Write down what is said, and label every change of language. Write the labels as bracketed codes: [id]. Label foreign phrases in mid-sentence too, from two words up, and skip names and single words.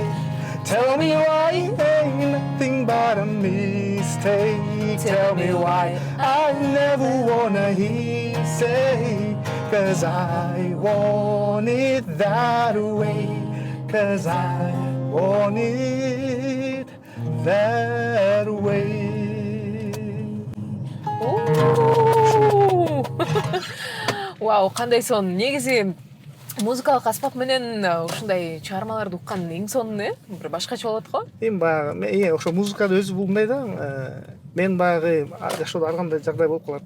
[en] Tell me why it ain't nothing but a mistake. Tell me why I never wanna hear you say, 'cause I want it that way. 'Cause I want it that way. [ky] Вау, кандай сонун. Негизи музыкалык аспап менен ушундай чыгармаларды уккан эң сонуну бир башкача болот го. Эми баягы ошо музыкада өзү бул мындай да. Мен баягы жашоодо ар кандай жагдай болуп калат.